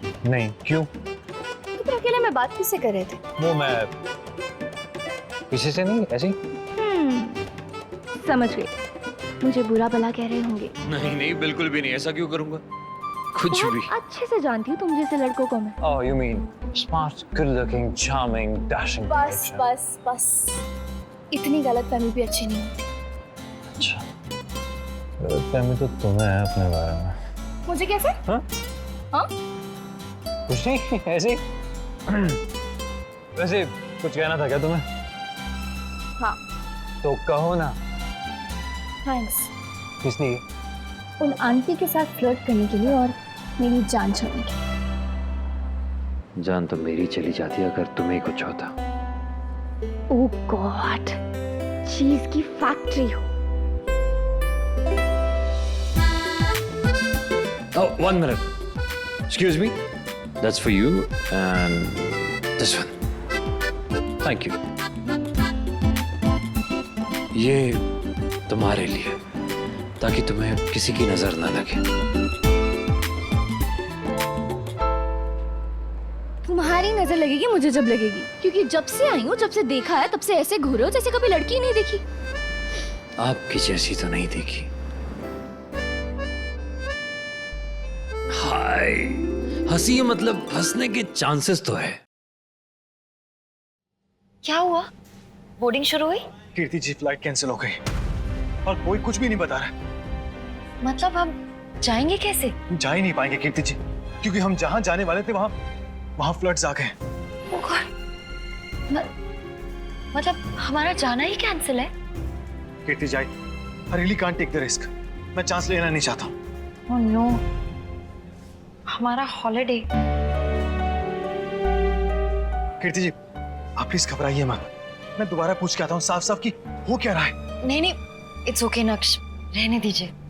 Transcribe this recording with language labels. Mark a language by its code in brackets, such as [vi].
[hi] नहीं, क्यों? तो फिर अकेले में बात किससे कर रहे थे? वो मैं किसी से नहीं, ऐसे ही। समझ गई, मुझे बुरा भला कह रहे होंगे। नहीं बिल्कुल भी नहीं, ऐसा क्यों करूंगा? कुछ भी। अच्छे से जानती हूँ तुम जैसे लड़कों को मैं। [en] Oh, you mean smart, good-looking, charming, dashing. [hi] बस इतनी गलतफहमी भी अच्छी नहीं होती। अच्छा, गलतफहमी तो तुम्हें है अपने बारे में। मुझे कैसे? हाँ? हाँ? कुछ नहीं, ऐसे ही। वैसे कुछ कहना था क्या तुम्हें? हाँ। तो कहो ना। थैंक्स। किस लिए? उन आंटी के साथ फ्लर्ट करने के लिए और मेरी जान छोड़ने के लिए। जान तो मेरी चली जाती अगर तुम्हें कुछ होता। ओह गॉड, चीज की फैक्ट्री हो। [en] Oh, 1 minute. Excuse me. That's for you and this one. Thank you. [hi] ये तुम्हारे लिए, ताकि तुम्हें किसी की नजर ना लगे। तुम्हारी नजर लगेगी मुझे जब लगेगी, क्योंकि जब से आई हूँ, जब से देखा है, तब से ऐसे घूरे हो जैसे कभी लड़की ही नहीं देखी। आपकी जैसी तो नहीं देखी। हाय, हंसी मतलब हंसने के चांसेस तो है। क्या हुआ? बोर्डिंग शुरू हुई? कीर्ति जी फ्लाइट कैंसिल हो गई और कोई कुछ भी नहीं बता रहा है। मतलब हम जाएंगे कैसे? जा ही नहीं पाएंगे कीर्ति जी, क्योंकि हम जहां जाने वाले थे वहां फ्लड्स आ गए। [en] Oh God. [hi] मतलब हमारा जाना ही कैंसिल है? [en] Kirti ji, I really can't take the risk. [hi] मैं चांस लेना नहीं चाहता। [en] Oh no. [hi] हमारा हॉलिडे। कीर्ति जी, आप प्लीज घबराइए मत। मैं दोबारा पूछ के आता हूँ साफ साफ कि हो क्या रहा है। नहीं, [en] it's okay [hi] नक्श, रहने दीजिए।